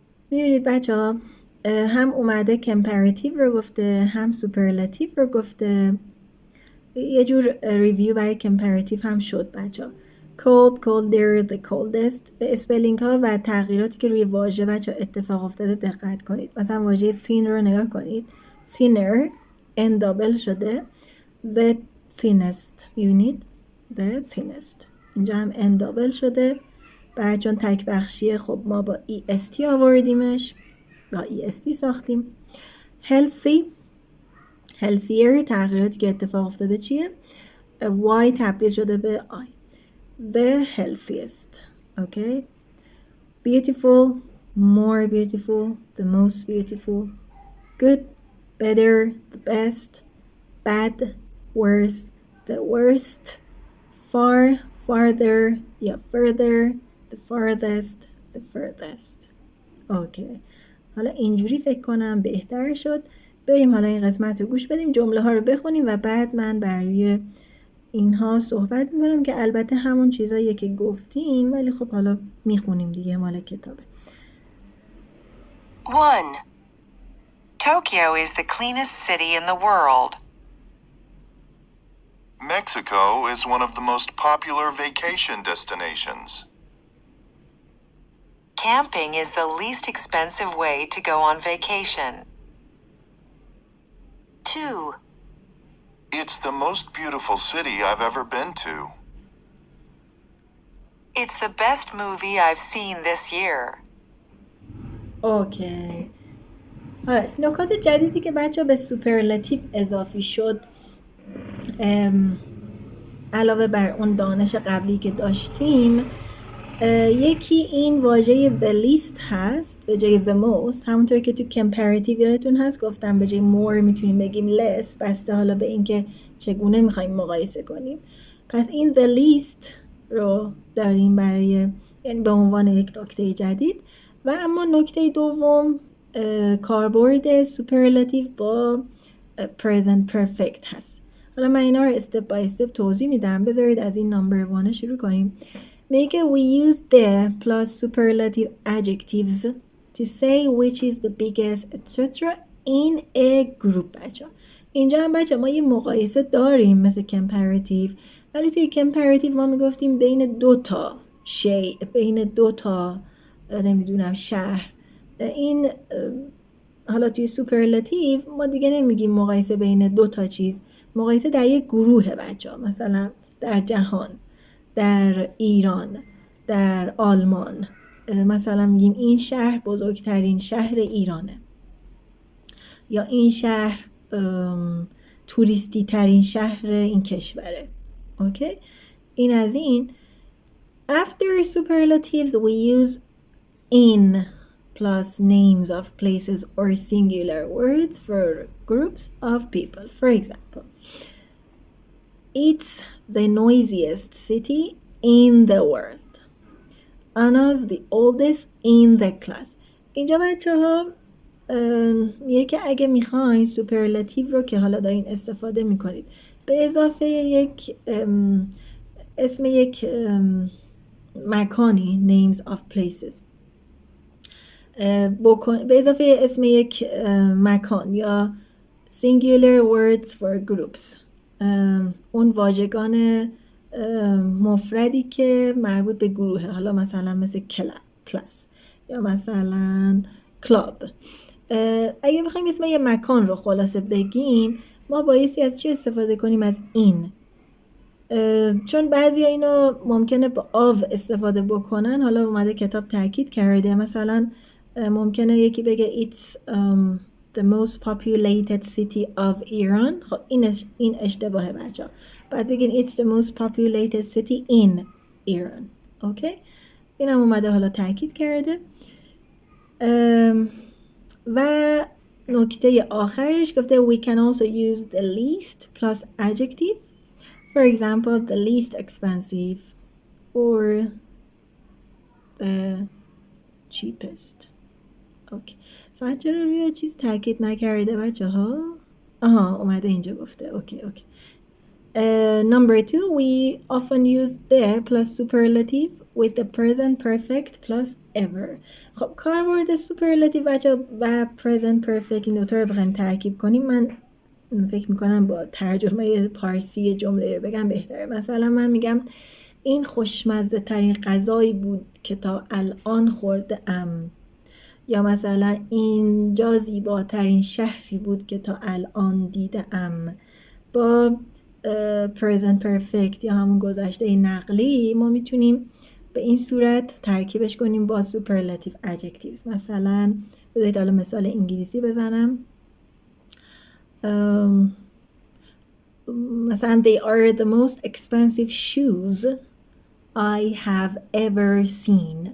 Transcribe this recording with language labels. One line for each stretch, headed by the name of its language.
Persian: میبینید بچه ها هم اومده کمپراتیو رو گفته هم سوپرلاتیو رو گفته. یه جور ریویو برای کمپراتیو هم شد بچه ها.
English: cold, colder, the coldest.
Persian: به اسپلینگ ها و تغییراتی که روی واژه بچه ها اتفاق افتاده دقت کنید. مثلا واژه thin رو نگاه کنید. thinner n دابل شده.
English: the thinnest
Persian: میبینید the thinnest اینجا هم n دابل شده. بعد چون تک بخشیه خب ما با est آوردیمش، با est ساختیم.
English: healthy healthier
Persian: تغییراتی که اتفاق افتاده چیه؟ y تبدیل شده به I.
English: the healthiest. okay. beautiful, more beautiful, the most beautiful. good, better, the best. bad, worse, the worst. far, farther
Persian: یا
English: further, the farthest, the furthest. Okay.
Persian: حالا اینجوری فکر کنم بهتر شد. بریم حالا این قسمت رو گوش بدیم، جمله ها رو بخونیم و بعد من برای اینها صحبت میکنم که البته همون چیزاییه که گفتیم ولی خب حالا میخونیم دیگه، مال کتابه.
English: 1. Tokyo is the cleanest city in the world. Mexico is one of the most popular vacation destinations. Camping is the least expensive way to go on vacation. 2. It's the most beautiful city I've ever been to. It's the best movie I've seen this year. Okay.
Persian: نکات جدیدی که بچه به سوپرلاتیو اضافی شد علاوه بر اون دانش قبلی که داشتیم، یکی این واژه the least هست به جای the most. همونطور که تو comparative یادتون هست گفتم به جای more میتونیم بگیم less، بسته حالا به این که چگونه میخوایم مقایسه کنیم. پس این the least رو داریم برای، یعنی به عنوان یک نکته جدید. و اما نکته دوم کاربرد superlative با present perfect هست. حالا من اینا رو
English: step by step
Persian: توضیح میدم. بذارید از این
English: number 1
Persian: شروع کنیم.
English: Make we use the plus superlative adjectives to say which is the biggest etc. in a group.
Persian: بچه اینجا هم بچه ما یه مقایسه داریم مثل comparative، ولی توی comparative ما میگفتیم بین دو تا شی، بین دو تا نمیدونم شهر. این حالا توی سوپرلاتیو ما دیگه نمیگیم مقایسه بین دو تا چیز، مقایسه در یک گروه بچه، مثلا در جهان، در ایران، در آلمان. مثلا میگیم این شهر بزرگترین شهر ایرانه یا این شهر توریستی ترین شهر این کشوره. اوکی؟ این از این.
English: After superlatives we use in plus names of places or singular words for groups of people. For example, it's the noisiest city in the world. Anna's the oldest in the class.
Persian: اینجا بچه ها میگه که اگه میخواین سوپرلاتیو رو که حالا دارین استفاده میکنید به اضافه یک اسم یک مکانی
English: names of places
Persian: به اضافه اسم یک مکان یا
English: singular words for groups،
Persian: اون واژگان مفردی که مربوط به گروهه، حالا مثلا مثل کلاس یا مثلا کلاب. اگه بخوایم اسم یه مکان رو خلاصه بگیم ما بایستی از چی استفاده کنیم؟ از این. چون بعضی اینو ممکنه با آو استفاده بکنن، حالا اومده کتاب تاکید کرده، مثلا ممکنه یکی بگه
English: it's the most populated city of Iran.
Persian: خب این اشتباهه بچه ها. بعد بگین
English: it's the most populated city in Iran.
Persian: اوکی؟ این هم اومده حالا تاکید کرده. و نکته آخرش گفته
English: we can also use the least plus adjective. For example, the least expensive or the cheapest. Okay.
Persian: فقط چرا روی چیز تاکید نکرده بچه ها؟ اومده اینجا گفته.
English: Okay. Number 2, we often use the plus superlative with the present perfect plus ever.
Persian: خب کاربرد سوپرلاتیو و present perfect این دوتا رو بخوایم ترکیب کنیم، من فکر میکنم با ترجمه پارسی جمله رو بگم بهتره. مثلا من میگم این خوشمزه ترین غذایی بود که تا الان خورده ام، یا مثلا اینجا زیباترین شهری بود که تا الان دیده ام. با present perfect یا همون گذشته نقلی ما میتونیم به این صورت ترکیبش کنیم با superlative adjectives. مثلا بذارید حالا مثال انگلیسی بزنم. مثلا
English: they are the most expensive shoes I have ever seen.